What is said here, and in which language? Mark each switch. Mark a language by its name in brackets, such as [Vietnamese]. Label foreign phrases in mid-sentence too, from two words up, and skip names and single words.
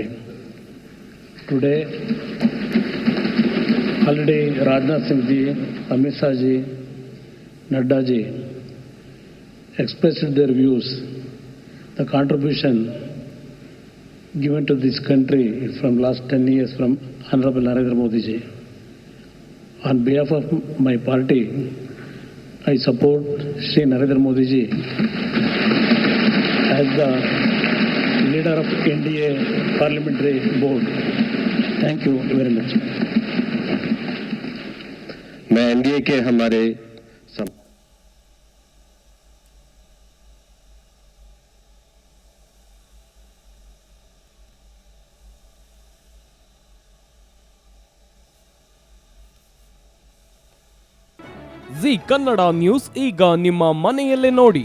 [English] Today, already Rajnath Singh ji, Amit Shah ji, Nadda ji expressed their views, the contribution given to this country from last 10 years from Honorable Narendra Modi ji. On behalf of my party, I support Shri Narendra Modi ji as the leader of NDA Parliamentary Board. Thank you very much. [Hindi] मैं एनडीए के हमारे [Kannada] ಜಿ ಕನ್ನಡ ನ್ಯೂಸ್ ಈಗ ನಿಮ್ಮ ಮನೆಯಲ್ಲೇ ನೋಡಿ.